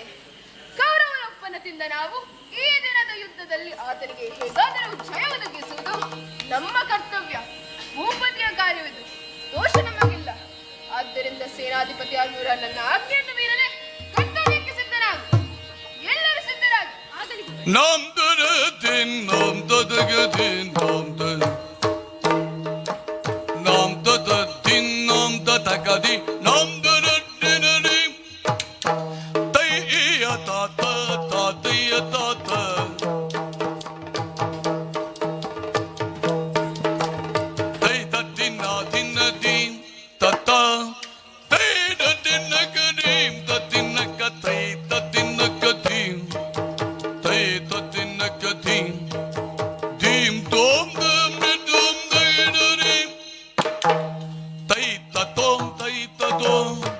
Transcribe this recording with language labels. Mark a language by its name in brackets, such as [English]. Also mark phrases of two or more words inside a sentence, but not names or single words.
[Kannada] ಕೌರವನ ಒಪ್ಪನದಿಂದ ನಾವು ಈ ದಿನದ ಯುದ್ಧದಲ್ಲಿ ಆತನಿಗೆ ಹೇಗಾದರೂ ಜಯ ಒದಗಿಸುವುದು ನಮ್ಮ ಕರ್ತವ್ಯ. ಭೂಪತಿಯ ಕಾರ್ಯವಿದು, ದೋಷ ನಮಗಿಲ್ಲ. ಆದ್ದರಿಂದ ಸೇನಾಧಿಪತಿಯಾಗಿರುವ ನನ್ನ ಆಜ್ಞೆಯನ್ನು ಮೀರದೆ ಕರ್ತವ್ಯಕ್ಕೆ ಸಿದ್ಧನಾಗು. ಎಲ್ಲರೂ ಸಿದ್ಧರಾಗಿ. ಆಗಲಿ. ನಮ್ದರ ದಿನ್ ನಮ್ದದಗ ದಿನ್ ನಮ್ದದ ನಮ್ದದ ದಿನ್ ನಮ್ದದಗದಿ ನಮ್ದರ ದಿನದಿ ತೈಯ ತಾತ ತಾತಯ್ಯ ತಾತ ತೈ ತದ್ದಿನ ದಿನ ದಿನ್ ತತ್ತ ತೈ ದಿನ ಗದೀಂ ತದ್ದಿನ ಕತೈ ತದ್ದಿನ ಗದೀಂ ತೈ ತದ್ದಿನ ಗದೀಂ ದೀಂ ತೋಂ ದಂ ದಂ ದೈಡರಿ ತೈ ತತೋಂ ತೈ ತತೋಂ